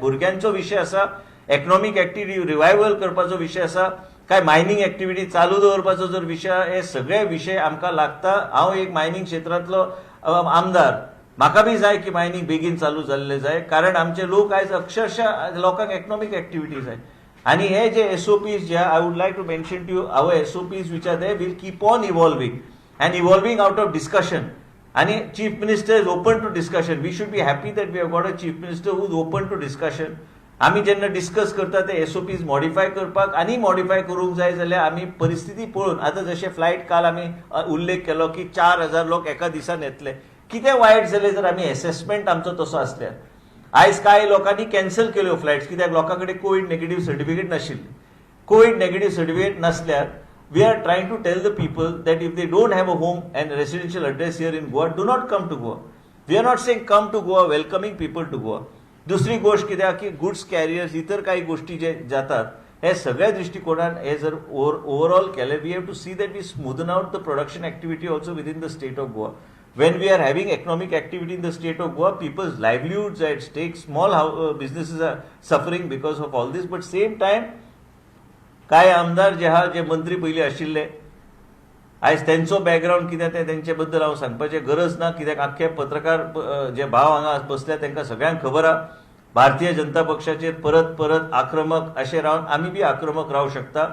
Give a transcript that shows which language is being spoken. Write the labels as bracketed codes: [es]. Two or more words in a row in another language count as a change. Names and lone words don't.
[kok] भुरग्यांचो विशय आसा, [en] economic activity [kok] रिवायवल करपाचो विशय आसा, काय [en] mining activity [kok] चालू दवरपाचो जर विशय, हे सगळे विशय आमकां लागता. हांव एक मायनिंग क्षेत्रांतलो आमदार, म्हाका बी जाय की मायनिंग बेगीन चालू जाल्ले जाय, कारण आमचे लोक आयज अक्षरशः लोकांक [en] economic activity [kok] जाय. आणि हे जे [en] SOPs जे I would like to mention to you, our SOPs which are there will keep on evolving and evolving out of discussion. आणि Chief Minister is open to discussion. We should be happy that we have got a Chief Minister who is open to discussion. [kok] आमी जेन्ना डिस्कस करता ते SOPs मॉडिफाय करपाक आनी मॉडिफाय करूंक जाय जाल्यार आमी परिस्थिती पळोवन, आतां जशें फ्लायट काल आमी उल्लेख केलो की 4000 लोक एका दिसान येतले. कितें वायट जालें जर आमी असेसमेंट आमचो तसो आसल्यार. आयज कांय लोकांनी कॅन्सल केल्यो फ्लायट्स, कित्याक लोकां कडेन [en] COVID negative certificate [kok] नाशिल्ली. [en] COVID negative certificate नासल्यार we are trying to tell the people that if they don't have a home and residential address here in Goa, do not come to Goa. we are not saying come to Goa, welcoming people to Goa. [kok] दुसरी गोष्ट कित्याक की [en] goods carriers, [mr] इतर काही गोष्टी जे जातात [kok] हे सगळ्या दृष्टिकोनान हे जर ओवरऑल केले, [en] we have to see that we smoothen out the production activity also within the state of Goa. When we are having economic activity in the state of Goa, people's livelihoods are at stake, small businesses are suffering because of all this. But same time, [kok] काय आमदार जे आहा, जे मंत्री पयलीं आशिल्ले, आयज त्यांचो बॅकग्राऊंड कितें तें तेंचे बद्दल हांव सांगपाची गरज ना, कित्याक आख्खे पत्रकार जे भाव हांगा बसल्या तांकां सगळ्यांक खबर आहा. भारतीय जनता पक्षाचेर परत परत आक्रमक अशें रावन आमी बी आक्रमक रावूं शकता.